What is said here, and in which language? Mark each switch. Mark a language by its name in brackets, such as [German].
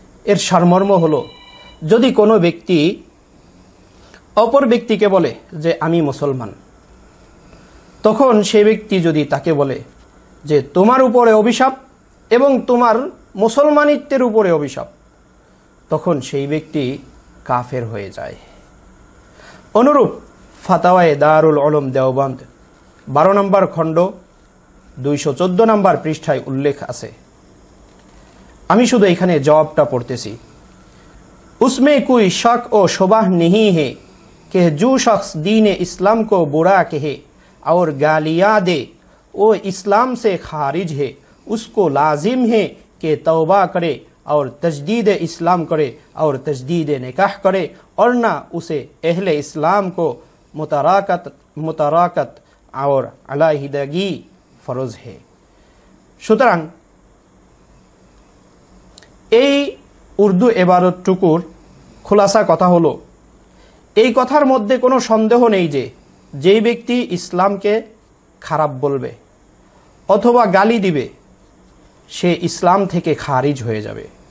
[Bangla] এর সারমর্ম হলো, যদি কোনো ব্যক্তি অপর ব্যক্তিকে বলে যে আমি মুসলমান, তখন সে ব্যক্তি যদি তাকে বলে যে তোমার উপরে অভিশাপ এবং তোমার মুসলমানিত্বের উপরে অভিশাপ, তখন সেই ব্যক্তি কাফের হয়ে যায়। অনুরূপ ফাতাওয়ায়ে দারুল উলুম দেওবন্দ 12 নম্বর খণ্ড 214 নম্বর পৃষ্ঠায় উল্লেখ আছে। আমি শুধু এখানে জবাবটা পড়তেছি। [Hindi] उसमें कोई शक और शुबह नहीं है कि जो शख्स दीन इस्लाम को बुरा कहे और गालियाँ दे वो इस्लाम से खारिज है उसको लाजिम है कि तौबा करे और तजदीद इस्लाम करे और तजदीद निकाह करे, और ना उसे अहले इस्लाम को मुताराकत और अलहदगी फरज है। [Bangla] সুতরাং এই উর্দু এবারতটুকুর খোলাসা কথা হলো, এই কথার মধ্যে কোনো সন্দেহ নেই যে যেই ব্যক্তি ইসলামকে খারাপ বলবে অথবা গালি দিবে সে ইসলাম থেকে খারিজ হয়ে যাবে।